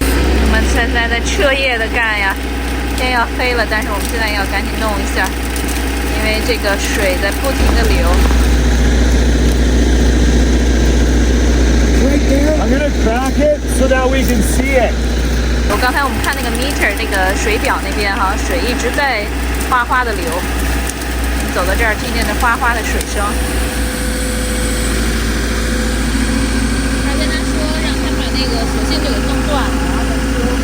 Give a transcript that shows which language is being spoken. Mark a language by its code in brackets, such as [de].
[zh] 我们现在在彻夜的干呀，天要黑了，但是我们现在要赶紧弄一下，因为这个水在不停的流。 [en] right there. I'm gonna crack it so that we can see it. [zh] 我刚才我们看那个 meter 那个水表那边哈，水一直在哗哗的流。走到这儿，听见那哗哗的水声。他跟他说，让他把那个索性就给弄断了，然后再修。